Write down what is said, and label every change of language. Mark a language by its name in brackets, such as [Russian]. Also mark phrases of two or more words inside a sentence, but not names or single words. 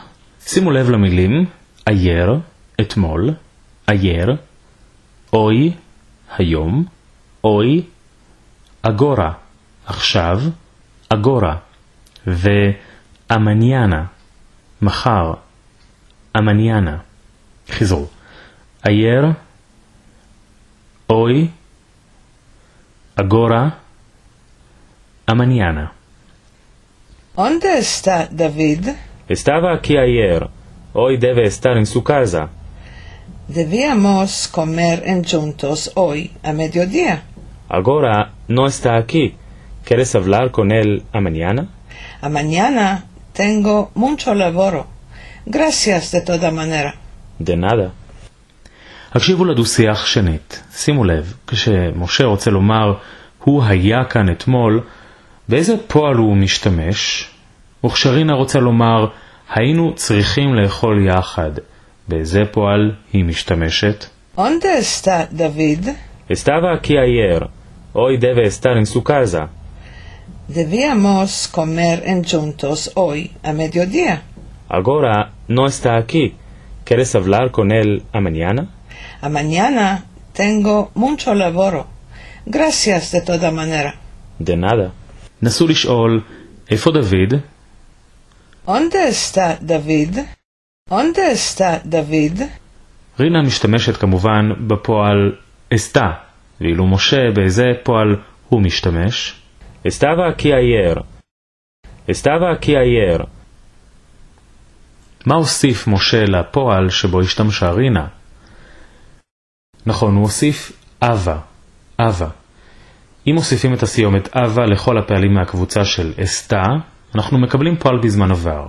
[Hebrew] שימו לב למילים אייר, אתמול, אייר, אוי, היום, אוי, אגורה, עכשיו, אגורה, ואמניאנה, מחר, אמניאנה. חזרו. [Ladino] ayer, oy, agora, mañana. ¿Dónde está David? Estaba aquí ayer. Hoy debe estar en su casa. Debíamos comer juntos hoy a mediodía. Agora no está aquí. ¿Quieres hablar con él a mañana? A mañana tengo mucho laboro. Gracias de toda manera. De nada. [Hebrew] הקשיבו לדו-שיח שנית. שימו לב, כשמשה רוצה לומר הוא היה כאן אתמול, באיזה פועל הוא משתמש? וכשרינה רוצה לומר היינו צריכים לאכול יחד, באיזה פועל היא משתמשת? [Ladino] ¿Dónde está David? Estaba aquí ayer. Hoy debe estar en su casa. Debíamos comer juntos hoy a mediodía. Agora no está aquí. ¿Quieres hablar con él a mañana? A mañana tengo mucho laboro. Gracias de toda manera. De nada. [Hebrew] נסו לשאול, איפה דוד? [Ladino] ¿Dónde está David? ¿Dónde está David? [Hebrew] רינה משתמשת כמובן בפועל אסתה, ואילו משה באיזה פועל הוא משתמש? [Ladino] Estaba aquí ayer. Estaba aquí ayer. [Hebrew] מה הוסיף משה לפועל שבו השתמשה רינה? נכון, הוא הוסיף [Ladino] aba, aba. [Hebrew] אם מוסיפים את הסיומת אבה לכל הפעלים מהקבוצה של אסתה, אנחנו מקבלים פועל בזמן עבר.